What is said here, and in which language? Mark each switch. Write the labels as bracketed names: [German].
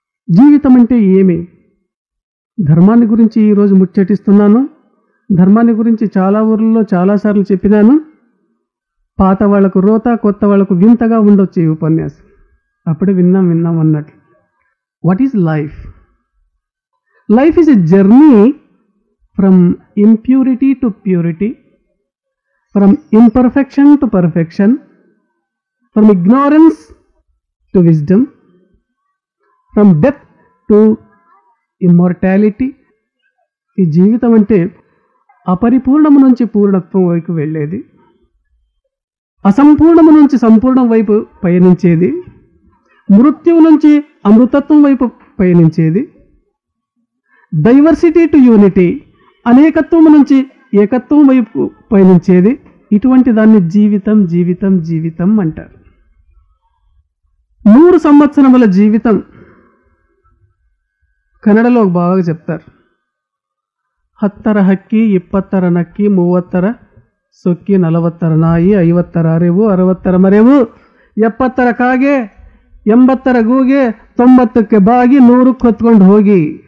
[Telugu] జీవితం అంటే ఏమి? ధర్మాన్ని గురించి ఈరోజు ముచ్చటిస్తున్నాను. ధర్మాన్ని గురించి చాలా ఊర్లలో చాలాసార్లు చెప్పినాను. పాత వాళ్లకు రోత, కొత్త వాళ్లకు వింతగా ఉండొచ్చు ఈ ఉపన్యాసం. అప్పుడే విన్నాం అన్నట్లు. [English] What is life? Life is a journey from impurity to purity, from imperfection to perfection, from ignorance to wisdom, from death to immortality. [Telugu] ఈ జీవితం అంటే అపరిపూర్ణము నుంచి పూర్ణత్వం వైపు వెళ్ళేది. అసంపూర్ణము నుంచి సంపూర్ణం వైపు పయనించేది, మృత్యువు నుంచి అమృతత్వం వైపు పయనించేది, [English] diversity to unity, [Telugu] అనేకత్వం నుంచి ఏకత్వం వైపు పయనించేది. ఇటువంటి దాన్ని జీవితం జీవితం జీవితం అంటారు. 100 సంవత్సరముల జీవితం కన్నడలో బాగా చెప్తారు. [Kannada] 10 ಹಕ್ಕಿ 20 ನಕ್ಕಿ 30 ಸೊಕ್ಕಿ 40 ನಾಯಿ 50 ಅರಿವು 60 ಮರೆವು 70 ಕಾಗೆ 80 ಗೂಗೆ 90ಕ್ಕೆ ಬಾಗಿ 100ಕ್ಕೆ ಹೊತ್ಕೊಂಡು ಹೋಗಿ.